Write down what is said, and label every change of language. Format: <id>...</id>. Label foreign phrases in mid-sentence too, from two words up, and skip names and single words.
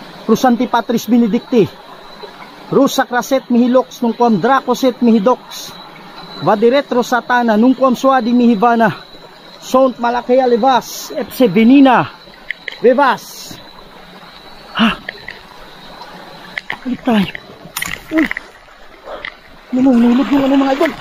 <la>Crusanti Patris Benedicti, Rus Sacraset mihi lux, nunquam Dracoset mihi dox, Vadiretro Satana, nunquam Suadi mihi vana, Sont Malakaya levas, Epse venina, vevas.</la> <tl>Ha? Balik tayo. Uy! Nulog yung ano mga idol.</tl>